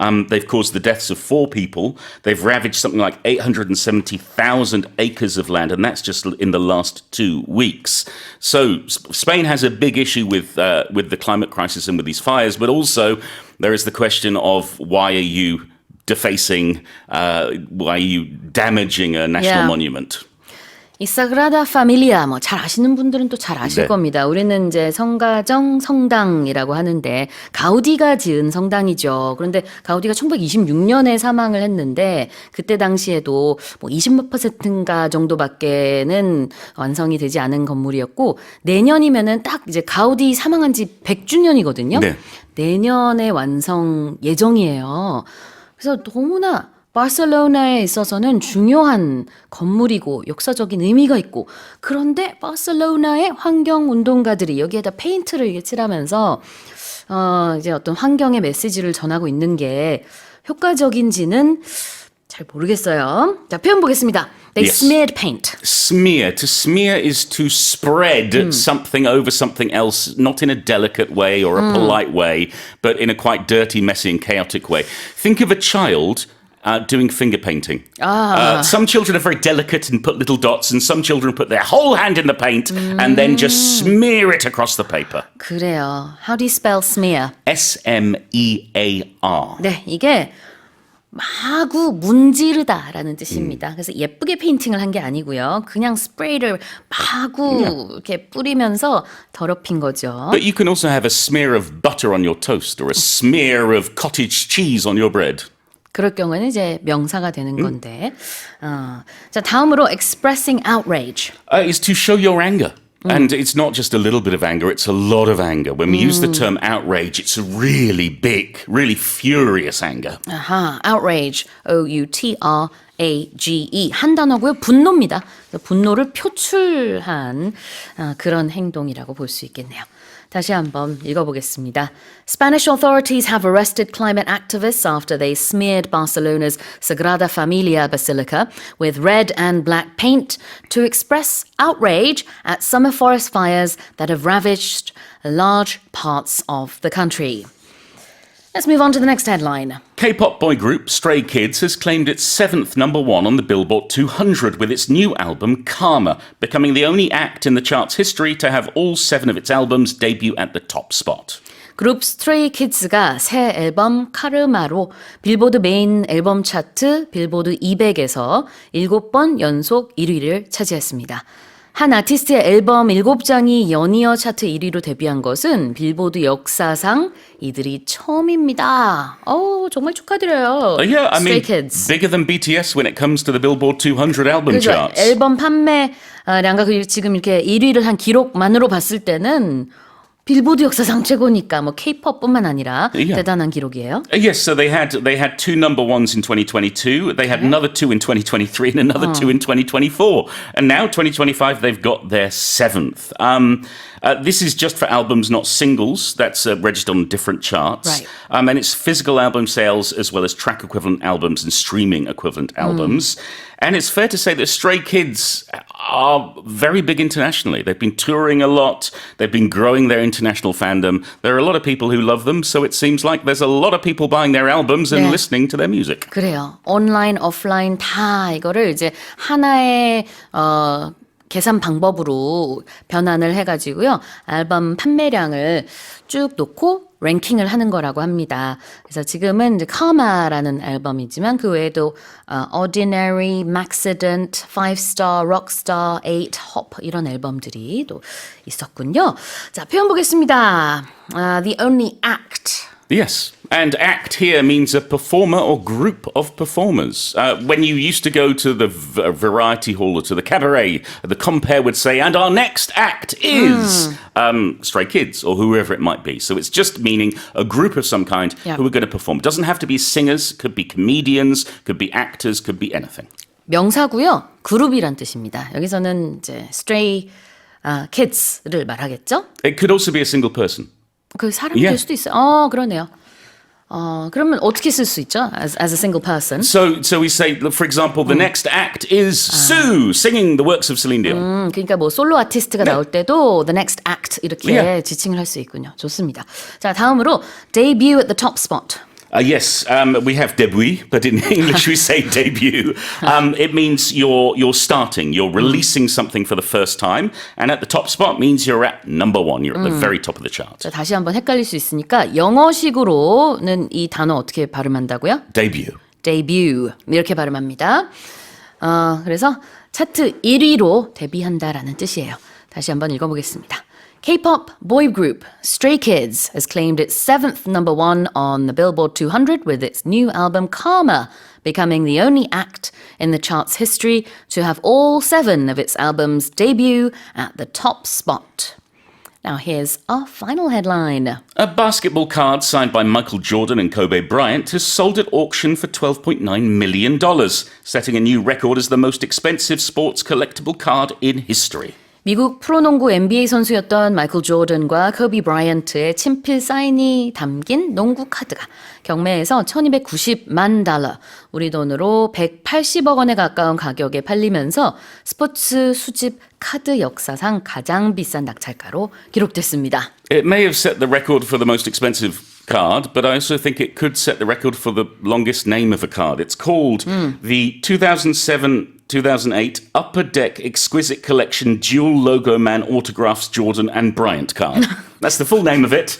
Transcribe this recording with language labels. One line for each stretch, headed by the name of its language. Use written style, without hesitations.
English: They've caused the deaths of 4 people. They've ravaged something like 870,000 acres of land, and that's just in the last 2 weeks. So Spain has a big issue with the climate crisis and with these fires, but also there is the question of why are you defacing, why are you damaging a national Yeah. monument?
Korean: 이 사그라다 파밀리아 뭐 잘 아시는 분들은 또 잘 아실 네. 겁니다. 우리는 이제 성가정 성당이라고 하는데 가우디가 지은 성당이죠. 그런데 가우디가 1926년에 사망을 했는데 그때 당시에도 뭐 20% 정도밖에는 완성이 되지 않은 건물이었고 내년이면은 딱 이제 가우디 사망한 지 100주년이거든요. 네. 내년에 완성 예정이에요. 그래서 너무나 바르셀로나에 있어서는 중요한 건물이고 역사적인 의미가 있고 그런데 바르셀로나의 환경운동가들이 여기에다 페인트를 이렇게 칠하면서 이제 어떤 환경의 메시지를 전하고 있는 게 효과적인지는 잘 모르겠어요. 자, 표현 보겠습니다. They
English: Yes. smeared paint. Smear. To smear is to spread something over something else, not in a delicate way or a polite way, but in a quite dirty, messy, and chaotic way. Think of a child doing finger painting. Some children are very delicate and put little dots, and some children put their whole hand in the paint and then just smear it across the paper.
Korean: 그래요.
English: How do you spell smear? S-M-E-A-R.
Korean: 네, 이게 마구 문지르다라는 뜻입니다. 그래서 예쁘게 페인팅을 한 게 아니고요. 그냥 스프레이를 마구 이렇게 뿌리면서 더럽힌 거죠.
English: But you can also have a smear of butter on your toast or a smear of cottage cheese on your bread.
Korean: 그럴 경우에는 이제 명사가 되는 건데. 자, 다음으로
English: expressing outrage. Is to show your anger. And it's not just a little bit of anger, it's a lot of anger. When we use the term outrage, it's a really big, really furious anger. 아하, outrage, O-U-T-R-A-G-E.
Korean: A-G-E 한 단어고요. 분노입니다. 분노를 표출한 그런 행동이라고 볼 수 있겠네요. 다시 한번 읽어보겠습니다.
English: Spanish authorities have arrested climate activists after they smeared Barcelona's Sagrada Familia Basilica with red and black paint to express outrage at summer forest fires that have ravaged large parts of the country. Let's move on to the next headline. K-pop boy group Stray Kids has claimed its 7th number one on the Billboard 200 with its new album Karma, becoming the only act in the chart's history to have all 7 of its albums debut at the top spot.
Korean: 그룹 스트레이 키즈가 새 앨범 카르마로 빌보드 메인 앨범 차트 빌보드 200에서 7번 연속 1위를 차지했습니다. 한 아티스트의 앨범 7장이 연이어 차트 1위로 데뷔한 것은 빌보드 역사상 이들이 처음입니다. 정말 축하드려요.
English: Yeah, I Stray mean, Kids. bigger than BTS when it comes to the Billboard 200 album
Korean: 그렇죠.
English: charts.
Korean: 앨범 판매량과 지금 이렇게 1위를 한 기록만으로 봤을 때는 빌보드 역사상 최고니까 뭐 K-팝뿐만 아니라
English: Yeah.
Korean: 대단한 기록이에요.
English: Yes, so they had 2 number ones in 2022. They had another 2 in 2023 and another 2 in 2024. And now 2025 they've got their 7th. This is just for albums, not singles. That's registered on different charts. Right. And it's physical album sales as well as track equivalent albums and streaming equivalent albums. And it's fair to say that Stray Kids are very big internationally. They've been touring a lot. They've been growing their international fandom. There are a lot of people who love them. So it seems like there's a lot of people buying their albums and
Korean: 네.
English: listening to their music.
Korean: 그래요. 온라인, 오프라인 다 이거를 이제 하나의 계산 방법으로 변환을 해가지고요. 앨범 판매량을 쭉 놓고 랭킹을 하는 거라고 합니다. 그래서 지금은 이제 Karma라는 앨범이지만 그 외에도 Ordinary, Maxident, 5-Star, Rockstar, 8, Hop 이런 앨범들이 또 있었군요. 자, 표현 보겠습니다.
English: The Only Act. Yes. And act here means a performer or group of performers. When you used to go to the variety hall or to the cabaret, the compere would say, and our next act is Stray Kids or whoever it might be. So it's just meaning a group of some kind Yeah. who are going to perform. It doesn't have to be singers, could be comedians, could be actors, could be anything.
Korean: 명사고요. 그룹이란 뜻입니다. 여기서는 이제 Stray Kids를 말하겠죠?
English: It could also be a single person.
Korean: 그 사람이
English: Yeah.
Korean: 될 수도 있어요. 그러네요. 그러면 어떻게 쓸 수 있죠?
English: As a single person. So we say, for example, the next act is Sue singing the works of Celine Dion.
Korean: 그러니까 뭐 솔로 아티스트가 네. 나올 때도
English: the next act
Korean: 이렇게
English: Yeah.
Korean: 지칭을 할 수 있군요. 좋습니다. 자, 다음으로
English: debut at the top spot. Yes, we have debut, but in English we say debut. It means you're starting, you're releasing something for the first time, and at the top spot means you're at number one, you're at the very top of the chart.
Korean: 자, 다시 한번 헷갈릴 수 있으니까 영어식으로는 이 단어 어떻게 발음한다고요?
English: Debut.
Korean: debut 이렇게 발음합니다. 그래서 차트 1위로 데뷔한다라는 뜻이에요. 다시 한번 읽어보겠습니다.
English: K-pop boy group Stray Kids has claimed its 7th number one on the Billboard 200 with its new album Karma, becoming the only act in the chart's history to have all 7 of its albums debut at the top spot. Now here's our final headline. A basketball card signed by Michael Jordan and Kobe Bryant has sold at auction for $12.9 million, setting a new record as the most expensive sports collectible card in history.
Korean: 미국 프로농구 NBA 선수였던 마이클 조던과 코비 브라이언트의 친필 사인이 담긴 농구 카드가 경매에서 $1290만, 우리 돈으로 180억 원에 가까운 가격에 팔리면서 스포츠 수집 카드 역사상 가장 비싼 낙찰가로 기록됐습니다.
English: It may have set the record for the most expensive card, but I also think it could set the record for the longest name of a card. It's called the 2007-2008 Upper Deck Exquisite Collection Dual Logo Man Autographs Jordan and Bryant card. That's the full name of it.